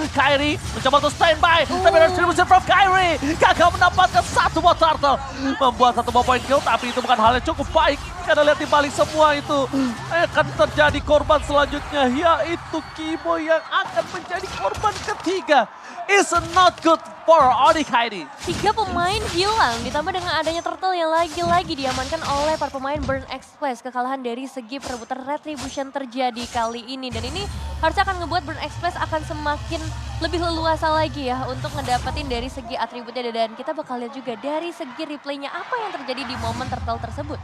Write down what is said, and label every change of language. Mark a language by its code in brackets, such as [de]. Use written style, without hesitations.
[id] Kairi mencoba untuk standby, tapi retribution from Kairi gagal mendapatkan 1 buah turtle. Membuat 1 buah point kill, tapi itu bukan hal yang cukup baik. Karena lihat di balik semua itu akan terjadi korban selanjutnya, yaitu Keyboy yang akan menjadi korban ketiga. [en] It's not good for Onyx Kairi. [id] 3 pemain hilang, ditambah dengan adanya turtle yang lagi-lagi diamankan oleh para pemain Burn Express. Kekalahan dari segi perebutan retribution terjadi kali ini. Dan ini harusnya akan ngebuat Burn Express akan semakin lebih leluasa lagi ya untuk ngedapetin dari segi atributnya. Dan kita bakal lihat juga dari segi replaynya apa yang terjadi di momen turtle tersebut.